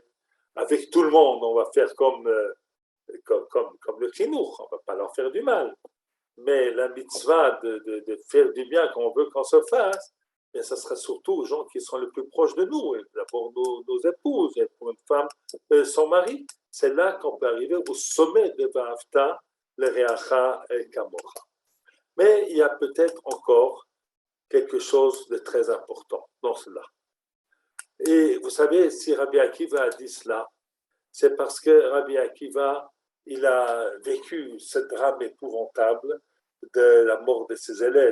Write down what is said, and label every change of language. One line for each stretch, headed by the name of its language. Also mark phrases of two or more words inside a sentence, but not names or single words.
French: Avec tout le monde, on va faire comme le Chinuch, on ne va pas leur faire du mal. Mais la mitzvah de faire du bien qu'on veut qu'on se fasse, bien, ça sera surtout aux gens qui sont les plus proches de nous, d'abord nos épouses, et pour une femme, son mari. C'est là qu'on peut arriver au sommet de
Hebrew: Ve'afta l'Reacha kamocha.
French: Mais il y a peut-être encore quelque chose de très important dans cela. Et vous savez, si Rabbi Akiva a dit cela, c'est parce que Rabbi Akiva, il a vécu ce drame épouvantable de la mort de ses élèves.